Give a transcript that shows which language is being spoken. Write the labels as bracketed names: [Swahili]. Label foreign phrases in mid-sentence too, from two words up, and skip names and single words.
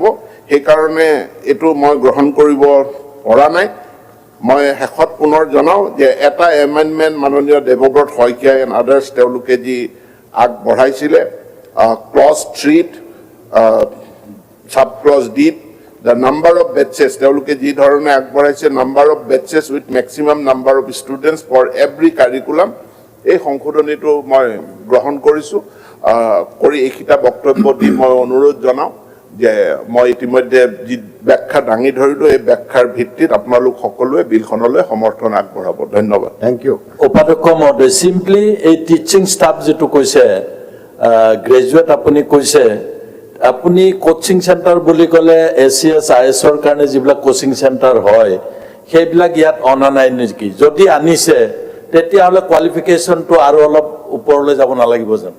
[Assamese] সেইকাৰণে এইটো মই গ্ৰহণ কৰিব পৰা নাই মই শেষত পুনৰ জনাওঁ যে এটা এমেণ্ডমেণ্ট মাননীয় দেৱব্ৰত শইকীয়া এণ্ড আদাৰ্ছ তেওঁলোকে যি আগবঢ়াইছিলে [English] clause 3 sub clause Dত the number of batches [Assamese] তেওঁলোকে যি ধৰণে আগবঢ়াইছে [English] number of batches with maximum number of students for every curriculum [Assamese] এই সংশোধনীটো মই গ্ৰহণ কৰিছোঁ কৰি এইকেইটা বক্তব্য দি মই অনুৰোধ জনাওঁ যে মই ইতিমধ্যে যি ব্যাখ্যা দাঙি ধৰিলোঁ এই ব্যাখ্যাৰ ভিত্তিত আপোনালোক সকলোৱে বিলখনলৈ সমৰ্থন আগবঢ়াব ধন্যবাদ [English] Thank you [Assamese] উপাধ্যক্ষ মহোদয় চিম্পলি এই [English] teaching staff [Assamese] যেটো কৈছে গ্ৰেজুৱেট আপুনি কৈছে আপুনি [English] coaching centre [Assamese] বুলি ক'লে ACS IS-ৰ কাৰণে যিবিলাক [English] coaching centre [Assamese] হয় সেইবিলাক ইয়াত অনা নাই নেকি যদি আনিছে তেতিয়াহ'লে কোৱালিফিকেশ্যনটো আৰু অলপ ওপৰলৈ যাব নালাগিব জানো